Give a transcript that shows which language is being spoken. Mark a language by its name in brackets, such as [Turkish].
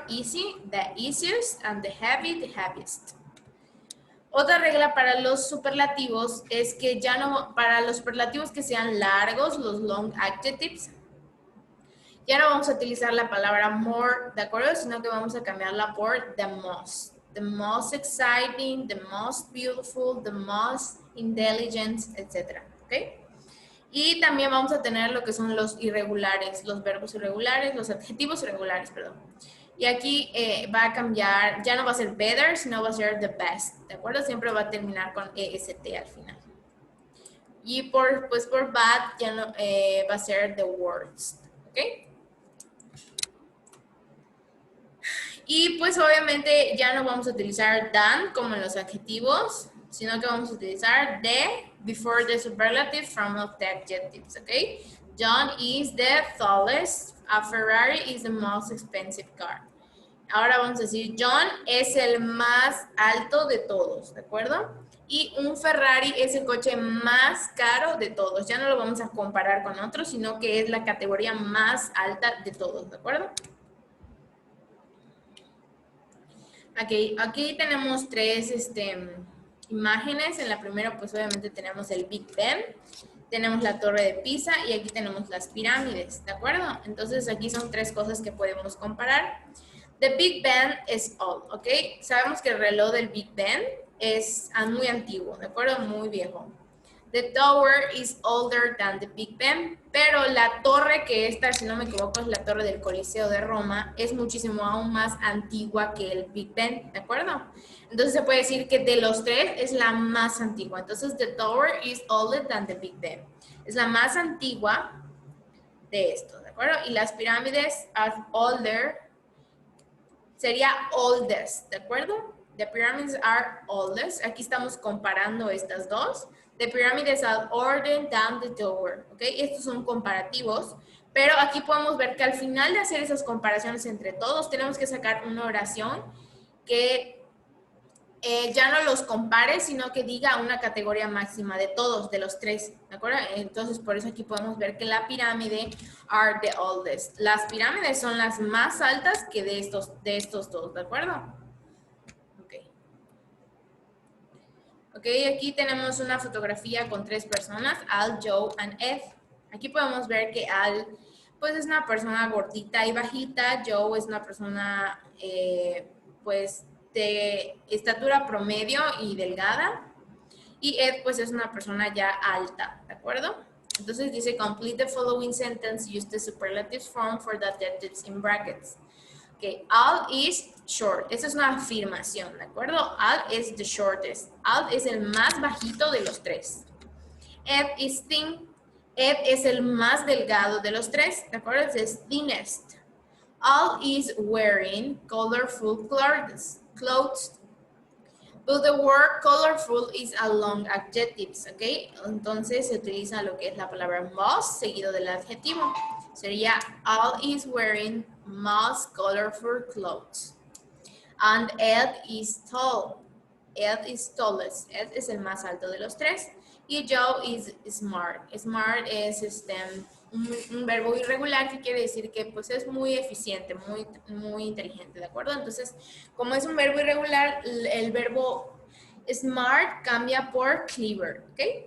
[English] Easy, the easiest, and the heavy, the heaviest. [Spanish] Otra regla para los superlativos es que ya no, para los superlativos que sean largos, los long adjectives, ya no vamos a utilizar la palabra more, ¿de acuerdo? Sino que vamos a cambiarla por the most. [English] The most exciting, the most beautiful, the most intelligent, etc. [Spanish] ¿Ok? Y también vamos a tener lo que son los irregulares, los verbos irregulares, los adjetivos irregulares, perdón. Y aquí va a cambiar, ya no va a ser better, sino va a ser the best, ¿de acuerdo? Siempre va a terminar con EST al final. Y por bad ya no, va a ser the worst, ¿ok? Y pues obviamente ya no vamos a utilizar than como en los adjetivos, sino que vamos a utilizar the before the superlative form of the adjectives, ¿ok? [English] John is the tallest, a Ferrari is the most expensive car. [Spanish] Ahora vamos a decir John es el más alto de todos, ¿de acuerdo? Y un Ferrari es el coche más caro de todos. Ya no lo vamos a comparar con otros, sino que es la categoría más alta de todos, ¿de acuerdo? Aquí tenemos tres imágenes. En la primera, pues obviamente tenemos el Big Ben, tenemos la Torre de Pisa y aquí tenemos las pirámides, ¿de acuerdo? Entonces aquí son tres cosas que podemos comparar. The Big Ben is old, ¿ok? Sabemos que el reloj del Big Ben es muy antiguo, ¿de acuerdo? Muy viejo. The tower is older than the Big Ben, pero la torre que esta, si no me equivoco, es la torre del Coliseo de Roma, es muchísimo aún más antigua que el Big Ben, ¿de acuerdo? Entonces se puede decir que de los tres es la más antigua. [English] Entonces, the tower is older than the Big Ben. [Spanish] Es la más antigua de estos, ¿de acuerdo? Y las pirámides are older, sería oldest, ¿de acuerdo? The pyramids are oldest. [English] Aquí estamos comparando estas dos. The pyramids are older than the tower. [Spanish] ¿Ok? Estos son comparativos. Pero aquí podemos ver que al final de hacer esas comparaciones entre todos, tenemos que sacar una oración que ya no los compare, sino que diga una categoría máxima de todos, de los tres. ¿De acuerdo? Entonces, por eso aquí podemos ver que la pirámide are the oldest. Las pirámides son las más altas que de estos dos. ¿De acuerdo? Ok, aquí tenemos una fotografía con tres personas, Al, Joe and Ed. Aquí podemos ver que Al, pues es una persona gordita y bajita, Joe es una persona, pues, de estatura promedio y delgada, y Ed, pues, es una persona ya alta, ¿de acuerdo? [English] Entonces dice, complete the following sentence, use the superlatives form for the adjectives in brackets. Ok, Al is short. [Spanish] Esa es una afirmación, ¿de acuerdo? Al is the shortest. Al es el más bajito de los tres. Ed is thin. Ed es el más delgado de los tres, ¿de acuerdo? Es thinnest. [English] Al is wearing colorful clothes. But the word colorful is a long adjective, ¿ok? [Spanish] Entonces se utiliza lo que es la palabra most seguido del adjetivo. [English] Sería, Al is wearing most colorful clothes. And Ed is tall. Ed is tallest. [Spanish] Ed es el más alto de los tres. Y Joe is smart. Smart es un verbo irregular que quiere decir que pues es muy eficiente, muy inteligente, ¿de acuerdo? Entonces, como es un verbo irregular, el verbo smart cambia por clever, ¿ok?